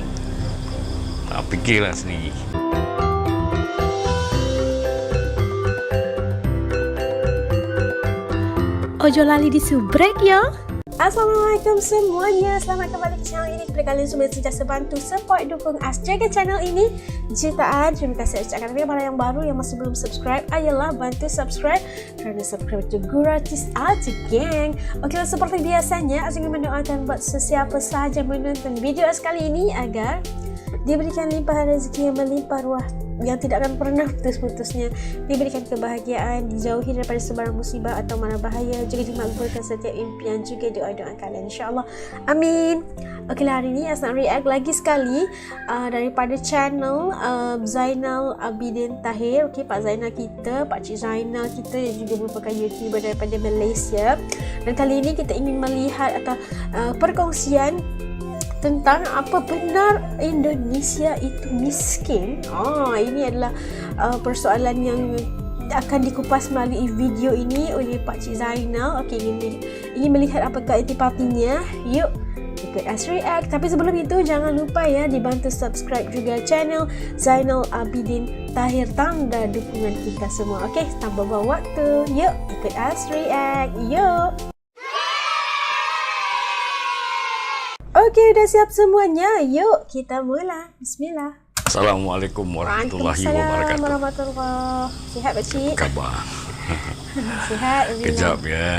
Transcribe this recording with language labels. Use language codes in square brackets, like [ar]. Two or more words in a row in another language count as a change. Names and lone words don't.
[ms] Fikirlah sendiri. [jv] Ojo lali disubrek ya. [ms] Assalamualaikum semuanya. Selamat kembali ke channel ini. Kepada kalian semua yang sentiasa bantu support dukung As jaga channel ini jutaan. Terima kasih ucapkan kepada yang baru yang masih belum subscribe. Ayolah bantu subscribe kerana subscribe itu gratis aja geng. Okey, seperti biasanya As ingin mendoakan buat sesiapa sahaja menonton video As kali ini agar diberikan limpahan rezeki yang melimpah ruah, yang tidak akan pernah putus-putusnya, diberikan kebahagiaan, dijauhi daripada sebarang musibah atau mara bahaya, juga dimakbulkan setiap impian, juga doa-doa kalian, insyaAllah. Amin. Okeylah, hari ini As nak react lagi sekali daripada channel Zainal Abidin Tahir. Okey, Pak Zainal kita, Pak Cik Zainal kita yang juga merupakan YouTuber daripada Malaysia. Dan kali ini kita ingin melihat atau perkongsian tentang apa benar Indonesia itu miskin. Ini adalah persoalan yang akan dikupas melalui video ini oleh Pak Cik Zainal. Okey, ingin melihat apakah intipatinya. Yuk ikut As react. Tapi sebelum itu jangan lupa ya dibantu subscribe juga channel Zainal Abidin Tahir, tanda dukungan kita semua. Okey, tanpa buang waktu, yuk ikut As react. Yuk. Okey, udah siap semuanya. Yuk kita mula. Bismillah. [ar] السلام عليكم ورحمة الله وبركاته. [ms] Warahmatullahi. Sihat Pak Cik? Khabar? Sihat. Kejap ya.